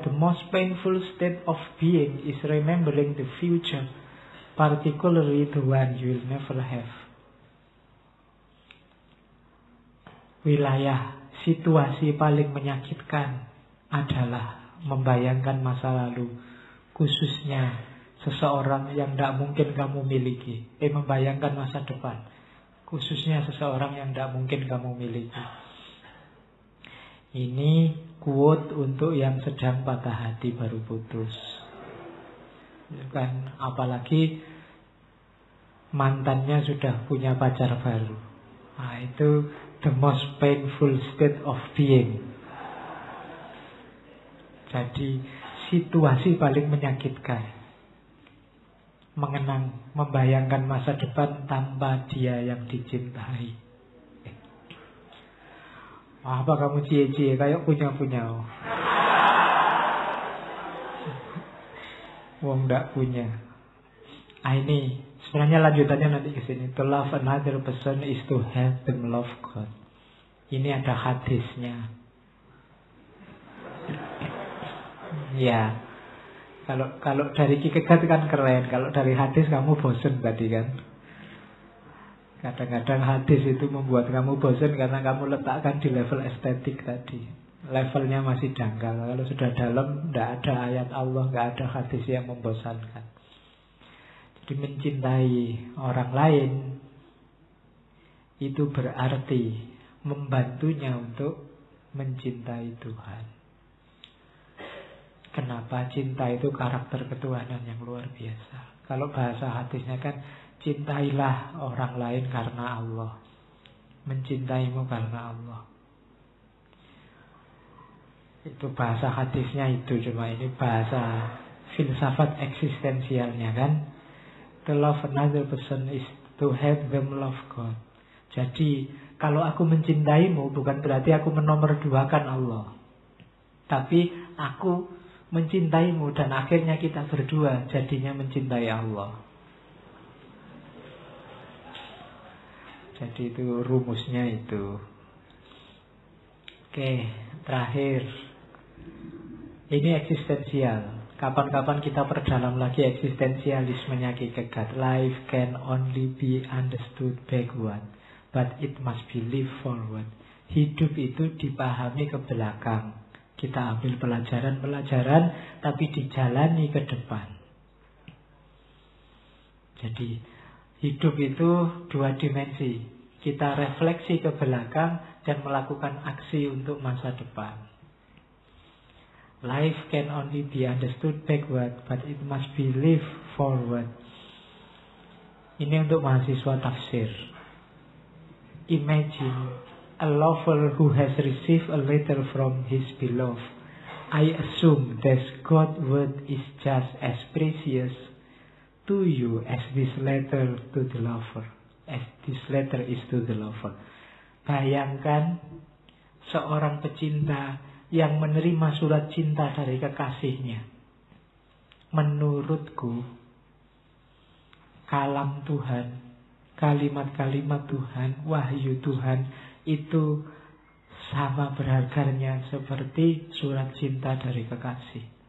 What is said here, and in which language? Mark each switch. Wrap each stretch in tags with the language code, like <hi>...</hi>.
<en>The most painful state of being is remembering the future. Particularly the one you will never have.</en> <id>wilayah situasi paling menyakitkan adalah membayangkan masa lalu, khususnya seseorang yang tidak mungkin kamu miliki. Membayangkan masa depan, khususnya seseorang yang tidak mungkin kamu miliki. Ini quote untuk yang sedang patah hati baru putus. Kan, apalagi mantannya sudah punya pacar baru. Nah, itu</id> <en>the most painful state of being.</en> <id>Jadi situasi paling menyakitkan, membayangkan masa depan tanpa dia yang dicintai. Apa kamu cie-cie kayak punya-punya? Wong ndak punya. Ini sebenarnya lanjutannya nanti ke sini.</id> <en>To love another person is to have them love God.</en> <id>Ini ada hadisnya. Ya. Kalau dari Kierkegaard kan keren. Kalau dari hadis kamu bosen tadi kan. Kadang-kadang hadis itu membuat kamu bosen karena kamu letakkan di level estetik tadi. Levelnya masih dangkal. Kalau sudah dalam, tidak ada ayat Allah, tidak ada hadis yang membosankan. Jadi mencintai orang lain itu berarti membantunya untuk mencintai Tuhan. Kenapa? Cinta itu karakter ketuhanan yang luar biasa. Kalau bahasa hadisnya kan, cintailah orang lain karena Allah. Mencintaimu karena Allah. Itu bahasa hadisnya itu. Cuma ini bahasa filsafat eksistensialnya kan.</id> <en>To love another person is to have them love God.</en> <id>Jadi kalau aku mencintaimu bukan berarti aku menomorduakan Allah. Tapi aku mencintaimu dan akhirnya kita berdua jadinya mencintai Allah. Jadi itu rumusnya itu. Oke, terakhir. Ini eksistensial. Kapan-kapan kita perdalam lagi eksistensialismenya Kierkegaard.</id> <en>Life can only be understood backward, but it must be lived forward.</en> <id>Hidup itu dipahami ke belakang. Kita ambil pelajaran-pelajaran, tapi dijalani ke depan. Jadi hidup itu dua dimensi. Kita refleksi ke belakang dan melakukan aksi untuk masa depan.</id> <en>Life can only be understood backward, but it must be lived forward.</en> <id>Ini untuk mahasiswa tafsir.</id> <en>Imagine a lover who has received a letter from his beloved. I assume that God's word is just as precious to you as this letter to the lover. As this letter is to the lover.</en> <id>Bayangkan seorang pecinta yang menerima surat cinta dari kekasihnya. Menurutku, kalam Tuhan, kalimat-kalimat Tuhan, wahyu Tuhan itu sama berharganya seperti surat cinta dari kekasih.</id>